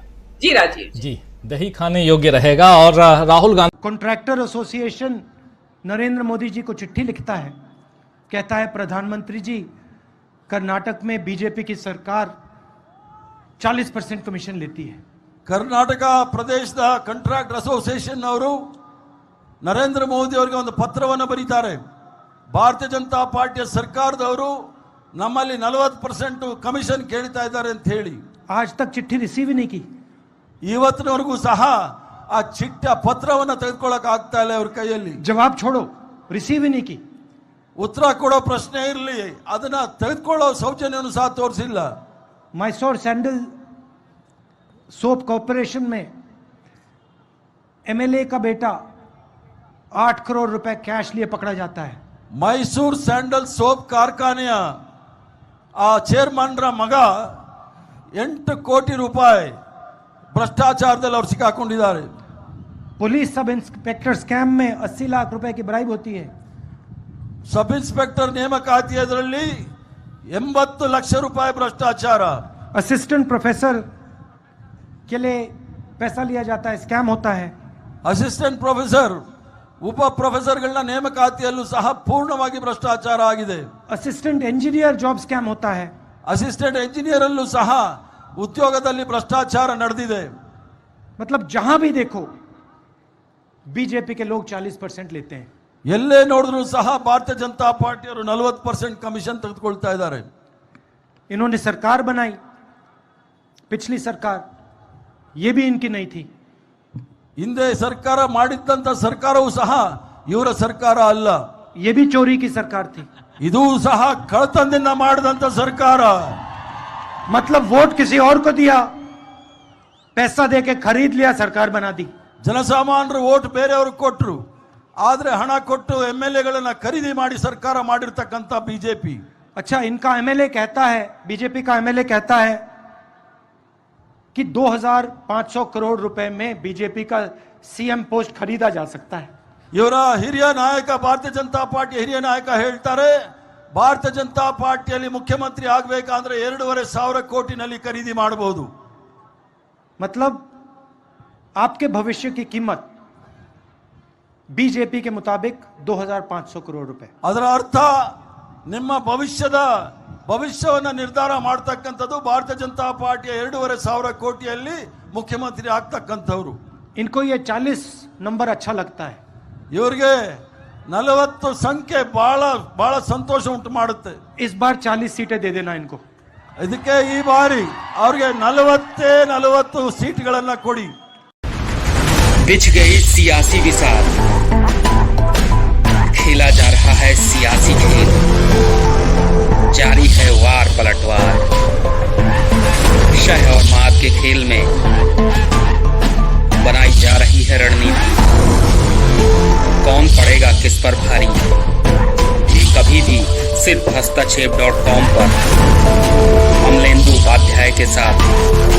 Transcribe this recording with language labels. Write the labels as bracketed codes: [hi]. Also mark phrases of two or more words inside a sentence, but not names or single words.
[hi] जी राजीव जी, दही खाने योग्य रहेगा। और राहुल गांधी [en] contractor association [hi] नरेंद्र मोदी जी को चिट्ठी लिखता है, कहता है प्रधानमंत्री जी, कर्नाटक में बीजेपी की सरकार 40% कमीशन लेती है। [kn] ಕರ್ನಾಟಕ ಪ್ರದೇಶದ [en] contract association [kn] ಅವರು ನರೇಂದ್ರ ಮೋದಿ ಅವರಿಗೆ ಒಂದು ಪತ್ರವನ್ನು ಬರೀತಾರೆ. ಭಾರತೀಯ ಜನತಾ ಪಾರ್ಟಿಯ ಸರ್ಕಾರದವರು ನಮ್ಮಲ್ಲಿ 40% ಕಮಿಷನ್ ಕೇಳ್ತಾ ಇದ್ದಾರೆ ಅಂತ ಹೇಳಿ [hi] आज तक चिट्ठी रिसीव ही नहीं की। [kn] ಇವತ್ತಿನವರೆಗೂ ಸಹ ಆ ಚಿಟ್ಟ ಪತ್ರವನ್ನು ತೆಗೆದುಕೊಳ್ಳಕ್ಕೆ ಆಗ್ತಾ ಇಲ್ಲ ಅವ್ರ ಕೈಯಲ್ಲಿ। [hi] जवाब छोड़ो, रिसीव ही नहीं की। [kn] ಉತ್ತರ ಕೊಡೋ ಪ್ರಶ್ನೆ ಇರಲಿ, ಅದನ್ನ ತೆಗೆದುಕೊಳ್ಳೋ ಸೌಜನ್ಯವನ್ನು ಸಹ ತೋರಿಸಿಲ್ಲ। [hi] मैसोर सैंडल सोप कॉर्पोरेशन में एमएलए का बेटा 8 करोड़ रुपए कैश लिए पकड़ा जाता है। [kn] ಮೈಸೂರು ಸ್ಯಾಂಡಲ್ ಸೋಪ್ ಕಾರ್ಖಾನೆಯ ಆ ಚೇರ್ಮನ್ರ ಮಗ 8 ಕೋಟಿ ರೂಪಾಯಿ ಭ್ರಷ್ಟಾಚಾರದಲ್ಲಿ ಅವರು ಸಿಕ್ಕಾಕೊಂಡಿದ್ದಾರೆ। [en] police sub inspector scam [hi] में 80 लाख रुपए की ब्राइब होती है। [en] sub inspector [kn] ನೇಮಕಾತಿ ಅದರಲ್ಲಿ 80 ಲಕ್ಷ ರೂಪಾಯಿ ಭ್ರಷ್ಟಾಚಾರ। [en] assistant professor [hi] के लिए पैसा लिया जाता है, स्कैम होता है। [en] assistant professor, [kn] ಉಪ ಪ್ರೊಫೆಸರ್ಗಳನ್ನ ನೇಮಕಾತಿಯಲ್ಲೂ ಸಹ ಪೂರ್ಣವಾಗಿ ಭ್ರಷ್ಟಾಚಾರ ಆಗಿದೆ। [en] assistant engineer job scam [hi] होता है। [en] assistant engineer [kn] ಅಲ್ಲೂ ಸಹ ಉದ್ಯೋಗದಲ್ಲಿ ಭ್ರಷ್ಟಾಚಾರ ನಡೆದಿದೆ। [hi] मतलब जहां भी देखो बीजेपी के लोग 40% लेते हैं। [kn] ಎಲ್ಲೇ ನೋಡಿದ್ರು ಸಹ ಭಾರತೀಯ ಜನತಾ ಪಾರ್ಟಿಯವರು 40% ಕಮಿಷನ್ ತೆಗೆದುಕೊಳ್ತಾ ಇದ್ದಾರೆ। [hi] इन्होंने सरकार बनाई, पिछली सरकार, ये भी इनकी नहीं थी। [kn] ಹಿಂದೆ ಸರ್ಕಾರ ಮಾಡಿದ್ದಂತ ಸರ್ಕಾರವೂ ಸಹ ಇವರ ಸರ್ಕಾರ ಅಲ್ಲ, [hi] ये भी चोरी की सरकार थी। [kn] ಇದು ಸಹ ಕಳ್ಳತನದಿಂದ ಮಾಡಿದಂತ ಸರ್ಕಾರ। [hi] मतलब वोट किसी और को दिया, पैसा देके खरीद लिया, सरकार बना दी। [kn] ಜನಸಾಮಾನ್ಯರು ವೋಟ್ ಬೇರೆಯವ್ರಿಗೆ ಕೊಟ್ಟರು, ಆದ್ರೆ ಹಣ ಕೊಟ್ಟು ಎಂಎಲ್ಎಗಳನ್ನ ಖರೀದಿ ಮಾಡಿ ಸರ್ಕಾರ ಮಾಡಿರ್ತಕ್ಕಂಥ ಬಿಜೆಪಿ। [hi] अच्छा, इनका एमएलए कहता है, बीजेपी का एमएलए कहता है कि 2500 करोड़ रुपए में बीजेपी का [en] CM post [hi] खरीदा जा सकता है। [kn] ಇವರ ಹಿರಿಯ ನಾಯಕ, ಭಾರತೀಯ ಜನತಾ ಪಾರ್ಟಿಯ ಹಿರಿಯ ನಾಯಕ ಹೇಳ್ತಾರೆ, ಭಾರತೀಯ ಜನತಾ ಪಾರ್ಟಿಯಲ್ಲಿ ಮುಖ್ಯಮಂತ್ರಿ ಆಗಬೇಕಾದ್ರೆ 2,500 ಕೋಟಿನಲ್ಲಿ ಖರೀದಿ ಮಾಡಬಹುದು। [hi] मतलब आपके भविष्य की कीमत बीजेपी के मुताबिक 2500 करोड़ रुपए। [kn] ಅದರ ಅರ್ಥ ನಿಮ್ಮ ಭವಿಷ್ಯವನ್ನ ನಿರ್ಧಾರ ಮಾಡತಕ್ಕಂಥದ್ದು ಭಾರತೀಯ ಜನತಾ ಪಾರ್ಟಿಯ 2,500 ಕೋಟಿಯಲ್ಲಿ ಮುಖ್ಯಮಂತ್ರಿ ಆಗ್ತಕ್ಕಂಥವ್ರು। [hi] इनको ये 40 नंबर अच्छा लगता है। [kn] ಇವರಿಗೆ 40 ಸಂಖ್ಯೆ ಬಹಳ ಸಂತೋಷ ಉಂಟು ಮಾಡುತ್ತೆ। [hi] इस बार 40 सीटें दे देना इनको। [kn] ಇದಕ್ಕೆ ಈ ಬಾರಿ ಅವ್ರಿಗೆ 40 ಸೀಟ್ಗಳನ್ನ ಕೊಡಿ। [hi] बिछ गई सियासी विसार, खेला जा रहा है सियासी खेल, जारी है वार पलटवार। शह और मात के खेल में बनाई जा रही है रणनीति, कौन पड़ेगा किस पर भारी, ये कभी भी सिर्फ hastachep.com पर अमलेंदु उपाध्याय के साथ